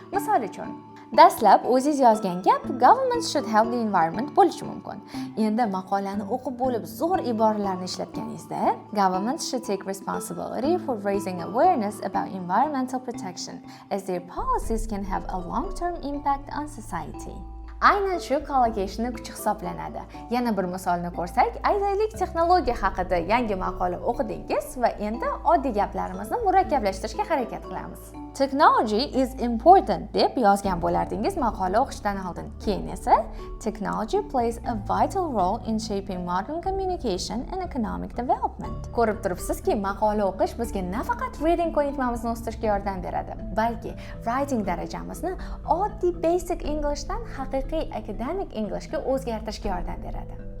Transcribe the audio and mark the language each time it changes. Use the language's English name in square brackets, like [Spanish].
[Uzbek] Misol uchun, dastlab o'zingiz yozgan gap [English] government should help the environment [Uzbek] bo'lishi mumkin. Endi maqolani o'qib bo'lib zo'r iboralarni ishlatganingizda, [English] government should take responsibility for raising awareness about environmental protection as their policies can have a long-term impact on society. [Uzbek] aynan shu collocationni kuchi hisoblanadi. Yana bir misolni ko'rsak, aytaylik texnologiya haqida yangi maqola o'qidingiz va endi oddiy gaplarimizni murakkablashtirishga harakat qilamiz. [English] Technology is important [Uzbek] deb yozgan bo'lardingiz maqola o'qishdan oldin. Keyin esa [English] technology plays a vital role in shaping modern communication and economic development. [Uzbek] Ko'rib turibsizki, maqola o'qish bizga nafaqat reading ko'nikmamizni o'stirishga yordam beradi, balki writing darajamizni oddiy basic Englishdan haqiqiy academic Englishga o'zgartirishga yordam beradi.